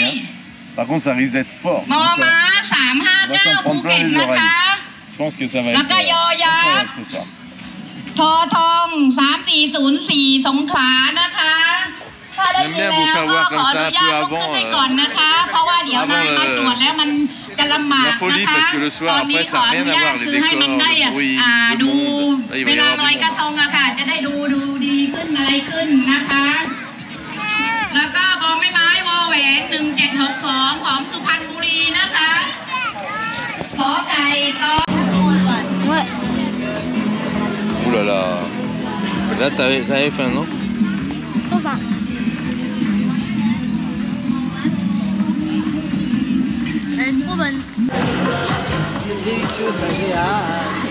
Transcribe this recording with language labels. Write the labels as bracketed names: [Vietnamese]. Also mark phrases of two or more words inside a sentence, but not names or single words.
[French] Hein. Par contre ça risque d'être fort. Donc, on va s'en prendre plein les oreilles. Je pense que ça va être incroyable ce soir. [Thai] ทอทอง3404 สงขลานะคะถ้าได้ยินแล้วก็ขออนุญาตลุกขึ้นไปก่อนนะคะเพราะว่าเดี๋ยวนายมาตรวจแล้วมันจะลำบากนะคะตอนนี้ขออนุญาตคือให้มันได้ดูเวลาลอยกระทงอะค่ะจะได้ดูดีขึ้นอะไรขึ้นนะคะแล้วก็บอไม้ไม้วอแหวน1762ของสุพรรณบุรีนะคะขอไก่ก็ [French] Ouh là là. Là t'avais faim, non? Trop faim. Elle est trop bonne. C'est délicieux ça, j'ai hâte.